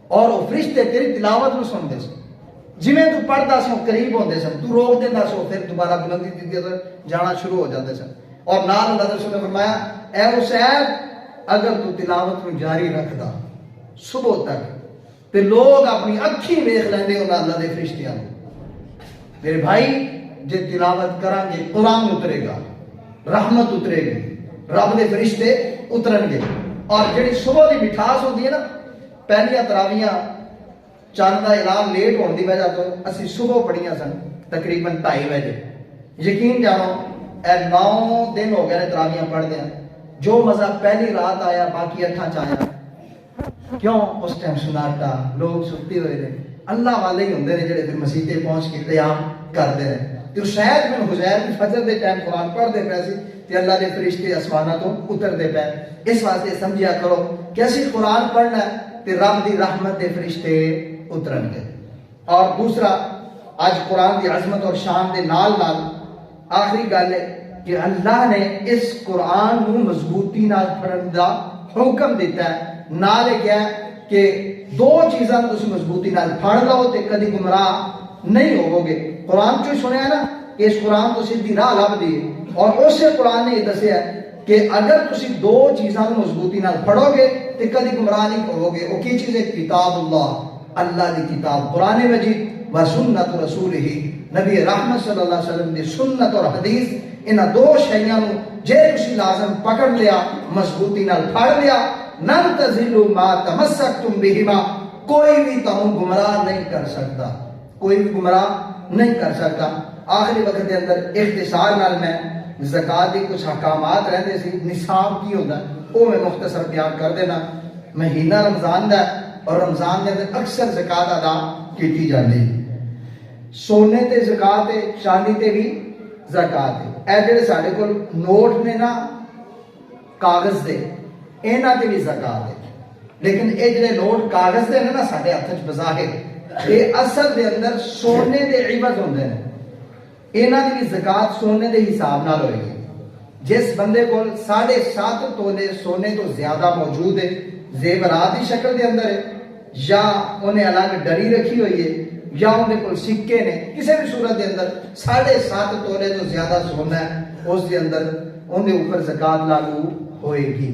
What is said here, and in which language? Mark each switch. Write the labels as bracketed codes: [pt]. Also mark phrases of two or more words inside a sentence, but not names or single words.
[pa] اور وہ فرشتے تیری تلاوت نو سنتے سن، جویں تو پڑھدا سی قریب ہوندے سن، تو روک دیندا سی پھر دوبارہ بلندی دی جانا شروع ہو جاندے سن. اور نال اللہ رسول نے فرمایا اے حسین اگر تو تلاوت کو جاری رکھدا صبح تک تے لوگ اپنی اکھی ویکھ لیندے انہاں اللہ دے فرشتیاں نوں. میرے بھائی جے تلاوت کران گے قرآن اترے گا، رحمت اترے گی، رب دے فرشتے اترن گے. اور جڑی صبح دی مٹھاس ہوندی ہے نا، پہلیاں تراویاں چاند دا اعلان لیٹ ہونے دی وجہ تو اسی صبح پڑھیاں سن تقریباً 2:30 بجے. یقین جانو اے 9 دن ہو گئے نے تراویاں پڑھدے ہیں. جو مزہ پہلی رات آیا باقی 8 چ آیا. کیوں؟ اس ٹائم سناٹا، لوگ ستے ہوئے نے، اللہ والے ہی ہوندے نے جڑے پھر مسجدیں پہنچ کے قیام کردے نے. تو شاید بن حزیر بھی فجر دے ٹائم قرآن پڑھدے پئے سی تے اللہ دے فرشتے آسماناں تو اتردے پئے. اس واسطے سمجھیا کرو کہ اسی قرآن پڑھنا ہے تے رب دی رحمت دے فرشتے اترن گے. اور دوسرا آج قرآن دی عظمت اور شان دے نال نال آخری گل ہے کہ اللہ نے اس قرآن نو مضبوطی نال پڑھن دا حکم دیتا ہے. نال کیا ہے کہ 2 چیزاں تسی مضبوطی نال پڑھ لو تے کدی گمراہ نہیں ہوو گے. قرآن چوں سنیا نا کہ اس قرآن تو سیدھی راہ لب دی، اور اسے قرآن نے یہ دسیا کہ اگر تسی 2 چیزاں مضبوطی نال پڑھو گے تے کدی گمراہ نہیں ہوو گے. وہ کی چیز ہے؟ [ar] کتاب اللہ، [pa] اللہ دی کتاب قرآن مجید، [ar] و سنت رسولہ، [pa] نبی رحمت [ar] صلی اللہ علیہ وسلم [pa] دی سنت اور حدیث. انہاں 2 شیاں نو جے تسی لازم پکڑ لیا، مضبوطی نال پڑھ لیا، [ar] نن تزلوا ما تمسکتم بہما، [ur] کوئی بھی تمہیں گمراہ نہیں کر سکتا، کوئی بھی گمراہ نہیں کر سکتا. [pa] آخری وقت کے اندر اختصار نال میں زکات کے کچھ احکامات رہتے سی، نصاب کی ہوتا ہے وہ میں مختصر بیان کر دینا. مہینہ رمضان دا ہے [ur] اور رمضان کے اندر اکثر زکات ادا کی جاتی. [pa] سونے تے زکات ہے، چاندی تے بھی زکات ہے. اے جڑے ساڈے کول نوٹ نے نا کاغذ دے، انہاں تے بھی زکات ہے. لیکن اے جڑے نوٹ کاغذ دے نا ساڈے ہاتھ وچ بظاہر، یہ اصل دے اندر سونے دے عوض ہوندے ہیں. انہاں دی بھی زکات سونے دے حساب نال ہوئے گی. جس بندے کول 7.5 تولے سونے تو زیادہ موجود ہے، زیورات کی شکل دے اندر ہے، یا انہیں الگ ڈری رکھی ہوئی ہے، یا انہیں کول سکے نے، کسی بھی صورت دے اندر 7.5 تولے تو زیادہ سونا ہے، اس دے اندر انہیں اوپر زکات لاگو ہوئے گی.